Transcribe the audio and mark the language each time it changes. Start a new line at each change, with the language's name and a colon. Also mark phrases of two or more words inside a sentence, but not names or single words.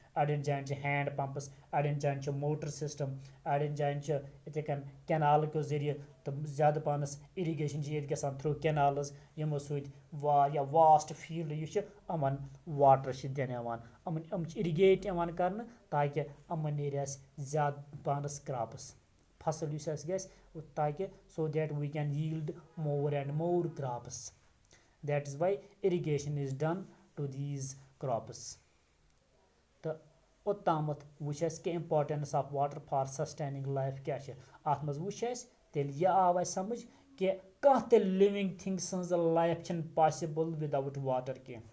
Kashmiri: اَڑٮ۪ن جاین چھِ ہینڈ پمپٕس اَڑٮ۪ن جاین چھِ موٹر سِسٹم اَڑٮ۪ن جاین چھِ یِتھٕے کٔنۍ کینالہٕ کیو ذٔریعہٕ تہٕ زیادٕ پہنس اِرِگیشن چھِ ییٚتہِ گژھان تھرٛوٗ کینالٕز یِمو سۭتۍ واریاہ
English: vast field
Kashmiri: یُس چھُ یِمن واٹر چھِ دِنہٕ یِوان یِم چھِ اِرِگیٹ یِوان کرنہٕ تاکہِ یِمن نیرِ اَسہِ زیادٕ پہنس کراپٕس فصل یُس اَسہِ گژھِ تاکہِ سو
English: that we can yield more and more crops. that is why irrigation is done to these crops.
Kashmiri: تہٕ اوٚتامَتھ وٕچھ اَسہِ کہِ
English: importance of water for sustaining life
Kashmiri: کیاہ چھِ. اَتھ منٛز وٕچھ اَسہِ تیٚلہِ یہِ آو اَسہِ سمجھ کہِ کانٛہہ تہِ
English: living thing
Kashmiri: سٕنٛز لایف چھنہٕ
English: possible without water
Kashmiri: کینٛہہ.